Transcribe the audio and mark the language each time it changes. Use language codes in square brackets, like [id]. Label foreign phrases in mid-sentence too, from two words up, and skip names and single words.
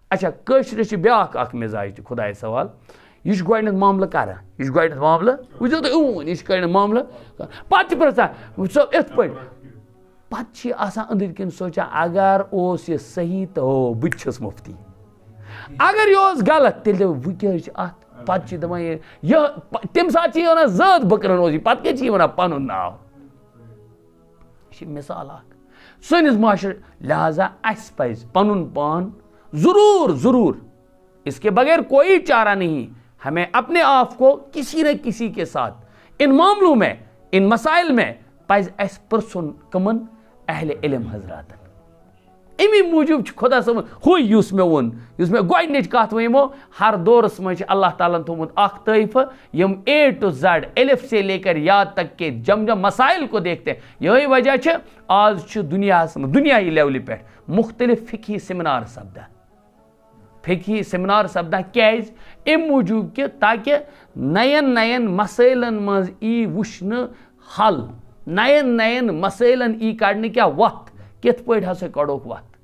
[ks] اچھا کٲشرِس چھِ بیٛاکھ اکھ مِزاج تہِ خۄدایَس سوال یہِ چھُ گۄڈنٮ۪تھ معاملہٕ کران یہِ چھُ گۄڈنٮ۪تھ معاملہٕ وٕچھِو تُہۍ یہِ چھُ گۄڈنٮ۪تھ معاملہٕ پتہٕ چھِ پرٛژھان وٕچھو یِتھ پٲٹھۍ پتہٕ چھِ یہِ آسان أنٛدٕرۍ کِنۍ سونٛچان اگر اوس یہِ صحیح تہٕ ہو بہٕ تہِ چھُس مُفتی اگر یہِ اوس غلط تیٚلہِ دَپو وۄنۍ کیٛاہ چھِ اَتھ پتہٕ چھِ دَپان یہِ تَمہِ ساتہٕ چھِ یہِ وَنان ذات بٔکرَن اوس یہِ پتہٕ کیٛازِ چھِ یہِ وَنان پَنُن ناو یہِ چھِ مِثال اکھ سٲنِس معاشرٕ لہٰذا اَسہِ پَزِ پَنُن پان ضرور [ur] اس کے بغیر کوئی چارہ نہیں ہمیں اپنے آپ کو کسی نہ کسی کے ساتھ ان معاملوں میں ان مسائل میں پَزِ [ks] اَسہِ پرٛژھُن کٕمن اہلِ علم حضراتن امی موٗجوٗب چھُ خۄدا صٲبن ہُے یُس مےٚ ووٚن یُس مےٚ گۄڈنِچ کَتھ ؤنۍمو ہر دورس منٛز چھِ اللہ تعالیٰ ہن تھوٚمُت اکھ طٲیفہٕ یِم [en] A to Z [ur] الف سے لے کر یا تک کے جب مسائل کو دیکھتے ہیں [ks] یہی وجہ چھِ آز چھُ دُنیاہس منٛز دُنیاہی لیولہِ پٮ۪ٹھ مختلف فِقہی سیمنار سپدان کیٛازِ اَمہِ موٗجوٗب کہِ تاکہِ نَین مسٲیلن منٛز ای وٕچھنہٕ حل نَین مسٲیلن ای کڑنہٕ کیٛاہ وَتھ کِتھ پٲٹھۍ ہسا کڑوکھ وَتھ